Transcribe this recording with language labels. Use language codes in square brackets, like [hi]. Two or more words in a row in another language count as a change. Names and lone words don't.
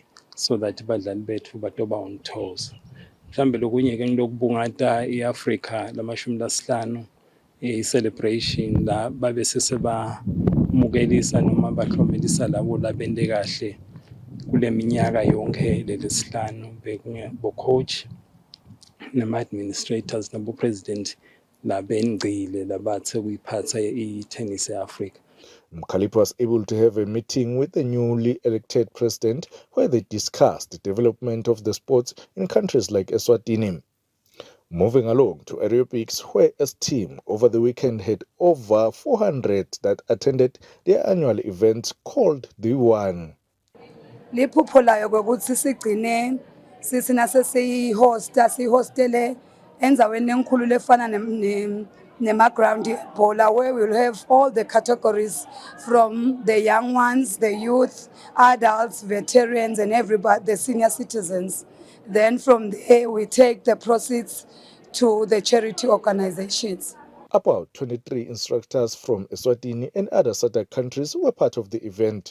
[ss] so that badlali bethu batoba [en] on toes [ss] mhlambe lokunye ke ngilokubungata iAfrica lamashumi lasihlanu celebration la babe sesebamukelisa noma bahlomelisa labo labende kahle kule minyaka yonke lelesihlanu bo coach nama-administrators nabo-president labengcile labathe kuyiphatha i-tennis e-Africa. [en] Mkalipi was able to have a meeting with the newly elected president where they discussed the development of the sports in countries like Eswatini. Moving along to aerobics, where as team over the weekend had over 400 that attended their annual event called The One. [ss] Liphupho layo ukuthi sigcine sisina sihostele enzaweni enkulu lefana nema-ground bowler, [en] where we'll have all the categories from the young ones, the youth, adults, veterans, and everybody, the senior citizens. Then from there, we take the proceeds to the charity organizations. About 23 instructors from Eswatini and other SADC countries were part of the event.